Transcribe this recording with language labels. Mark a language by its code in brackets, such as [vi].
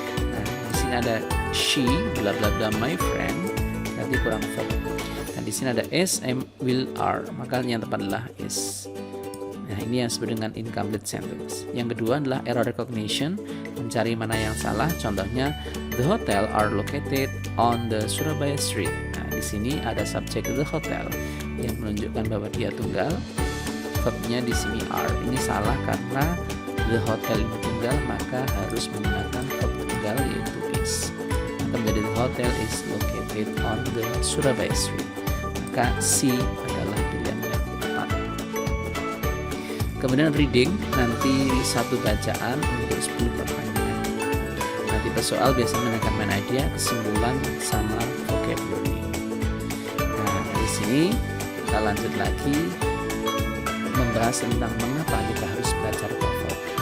[id] Nah, di sini ada she, bla bla bla, [en] my friend, [id] nanti kurang verb. Di sini ada is, am, will, are, maka yang tepat adalah is. Nah, ini yang disebut dengan incomplete sentence. Yang kedua adalah error recognition, mencari mana yang salah. Contohnya, [en] the hotel are located on the Surabaya Street. [id] Nah, di sini ada subjek the hotel yang menunjukkan bahwa dia tunggal. Verbnya di sini are. Ini salah karena the hotel ini tunggal, maka harus menggunakan verb tunggal yaitu is. Maka menjadi [en] the hotel is located on the Surabaya Street. [id] Maka C adalah pilihan yang tepat. Kemudian reading nanti 1 bacaan untuk 10 pertanyaan. Nanti soal biasanya menanyakan main idea, kesimpulan, sama vocabulary. Nah, dari sini kita lanjut lagi membahas tentang mengapa kita harus belajar TOEFL.